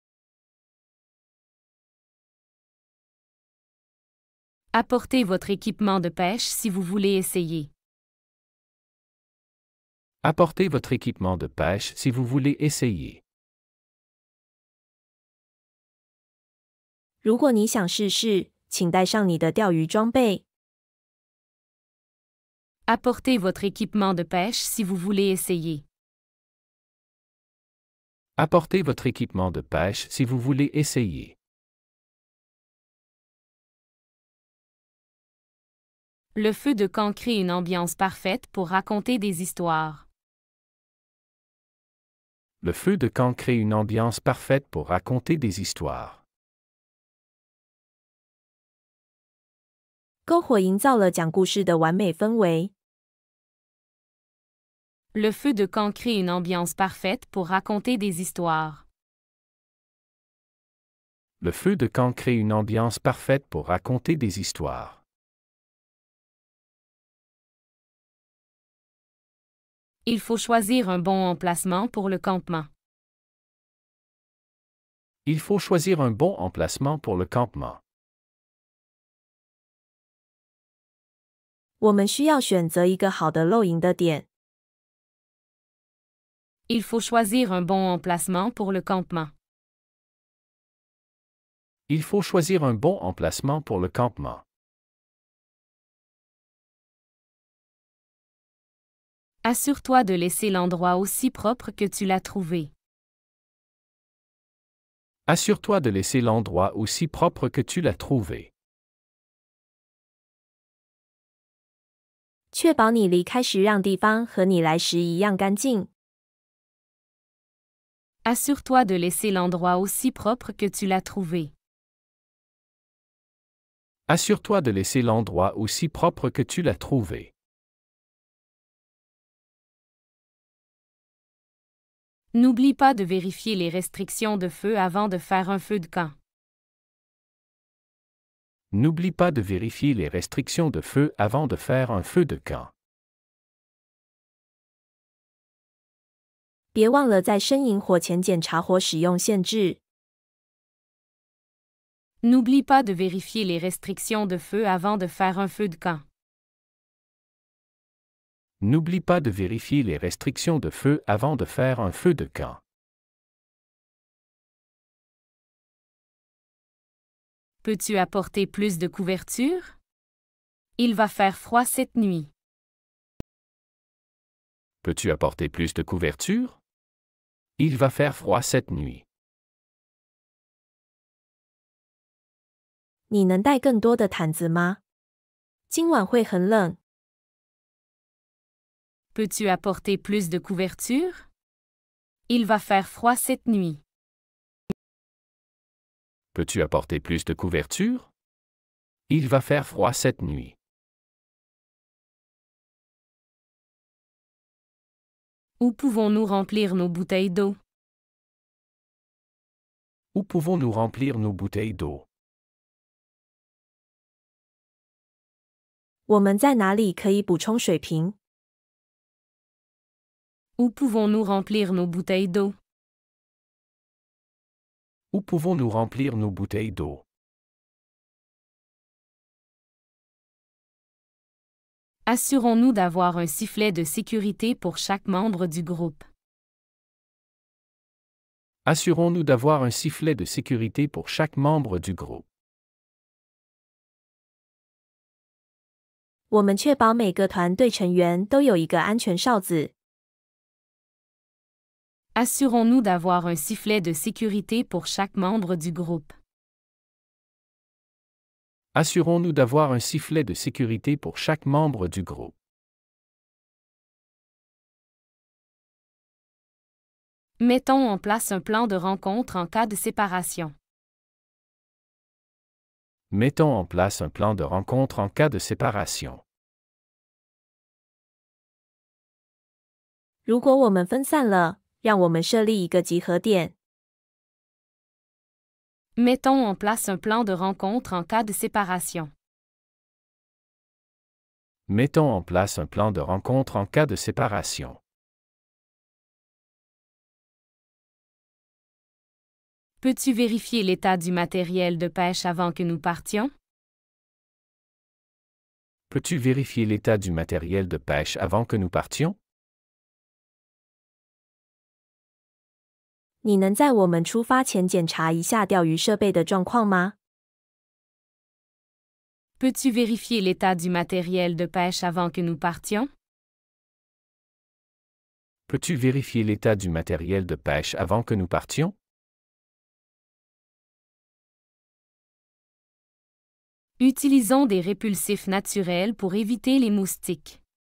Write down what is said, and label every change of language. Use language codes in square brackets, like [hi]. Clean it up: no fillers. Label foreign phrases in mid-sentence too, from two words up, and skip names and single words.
[fr] Apportez votre équipement de pêche si vous voulez essayer. Apportez votre équipement de pêche si vous voulez essayer. [zh] 如果你想试试，请带上你的钓鱼装备。 [fr] Apportez votre équipement de pêche si vous voulez essayer. Apportez votre équipement de pêche si vous voulez essayer. Le feu de camp crée une ambiance parfaite pour raconter des histoires. Le feu de camp crée une ambiance parfaite pour raconter des histoires. [zh] 篝火营造了讲故事的完美氛围。 [fr] Le feu de camp crée une ambiance parfaite pour raconter des histoires. Le feu de camp crée une ambiance parfaite pour raconter des histoires. Il faut choisir un bon emplacement pour le campement. Il faut choisir un bon emplacement pour le campement. [zh] 我们需要选择一个好的露营的点。 [fr] Il faut choisir un bon emplacement pour le campement. Il faut choisir un bon emplacement pour le campement. Assure-toi de laisser l'endroit aussi propre que tu l'as trouvé. Assure-toi de laisser l'endroit aussi propre que tu l'as trouvé. [zh] 确保你离开时让地方和你来时一样干净。 [fr] Assure-toi de laisser l'endroit aussi propre que tu l'as trouvé. Assure-toi de laisser l'endroit aussi propre que tu l'as trouvé. N'oublie pas de vérifier les restrictions de feu avant de faire un feu de camp. N'oublie pas de vérifier les restrictions de feu avant de faire un feu de camp. [zh] 别忘了在生营火前检查火使用限制。 [fr] N'oublie pas de vérifier les restrictions de feu avant de faire un feu de camp. N'oublie pas de vérifier les restrictions de feu avant de faire un feu de camp. Peux-tu apporter plus de couverture? Il va faire froid cette nuit. Peux-tu apporter plus de couverture? Il va faire froid cette nuit. [zh] 你能带更多的毯子吗？今晚会很冷。 [fr] Peux-tu apporter plus de couverture? Il va faire froid cette nuit. Peux-tu apporter plus de couverture? Il va faire froid cette nuit. Où pouvons-nous remplir nos bouteilles d'eau? Où pouvons-nous remplir nos bouteilles d'eau? [zh] 我们在哪里可以补充水瓶？ [fr] Où pouvons-nous remplir nos bouteilles d'eau? Où pouvons-nous remplir nos bouteilles d'eau? Assurons-nous d'avoir un sifflet de sécurité pour chaque membre du groupe. Assurons-nous d'avoir un sifflet de sécurité pour chaque membre du groupe. [zh] 我们确保每个团队成员都有一个安全哨子。 [fr] Assurons-nous d'avoir un sifflet de sécurité pour chaque membre du groupe. Assurons-nous d'avoir un sifflet de sécurité pour chaque membre du groupe. Mettons en place un plan de rencontre en cas de séparation. Mettons en place un plan de rencontre en cas de séparation. [zh] 如果我们分散了，让我们设立一个集合点。 [fr] Mettons en place un plan de rencontre en cas de séparation. Mettons en place un plan de rencontre en cas de séparation. Peux-tu vérifier l'état du matériel de pêche avant que nous partions? Peux-tu vérifier l'état du matériel de pêche avant que nous partions? [zh] 你能在我们出发前检查一下钓鱼设备的状况吗？ [fr] Peux-tu vérifier l'état du matériel de pêche avant que nous partions? Peux-tu vérifier l'état du matériel de pêche avant que nous partions? Utilisons des répulsifs naturels pour éviter les moustiques.